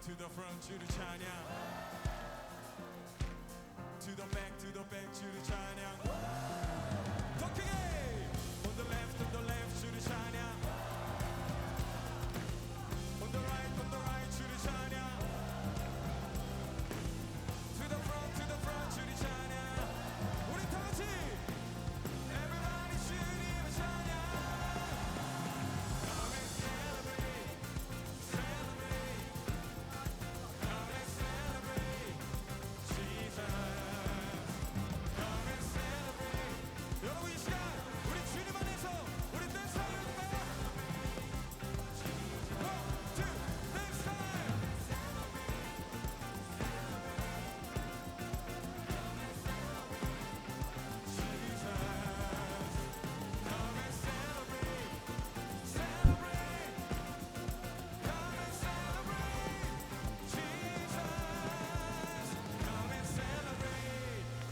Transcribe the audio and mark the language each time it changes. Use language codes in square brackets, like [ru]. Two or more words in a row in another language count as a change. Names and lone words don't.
[ko] front 주를 찬양 [en] to the back [ko] 주를 찬양 더 크게 [en] on the left [ko] 주를 찬양 [en] on the right [ko] 주를 찬양 [en] to the front [ko] 주를 찬양 우리 다 같이 everybody 주님을 찬양 [en] Come and celebrate Come and celebrate Jesus Come and celebrate [ko] 여러분 이 시간 우리 주님 안에서 우리 댄스 하려 할까요? [en] One, two, dance time! Jesus Come and celebrate Celebrate Come and celebrate Jesus Come and celebrate